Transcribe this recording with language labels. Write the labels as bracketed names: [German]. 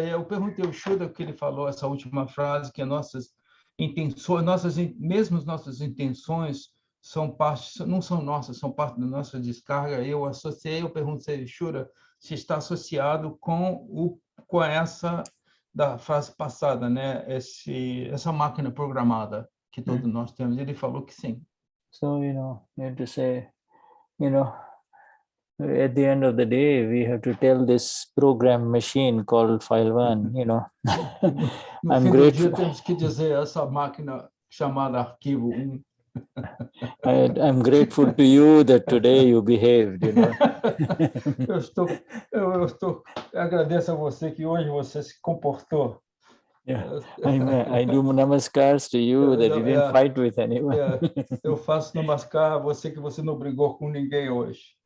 [Portuguese] Eu perguntei ao Shuddha o que ele falou, essa última frase, que nossas intenções, mesmo nossas intenções não são nossas, são parte da nossa descarga. Eu perguntei ao Shuddha se está associado com essa da frase passada, né? Essa máquina programada que todos nós temos. Ele falou que sim. [English] So, you have to say, at the end of the day, we have to tell this program machine called File 1, [Portuguese] No fim do dia, temos que dizer essa máquina chamada Arquivo 1. [English] I'm grateful to you that today you behaved, [Portuguese] Eu agradeço a você que hoje você se comportou. [English] Yeah. I do namaskars to you that you didn't fight with anyone. [Portuguese] Eu faço namaskar a você que você não brigou com ninguém hoje.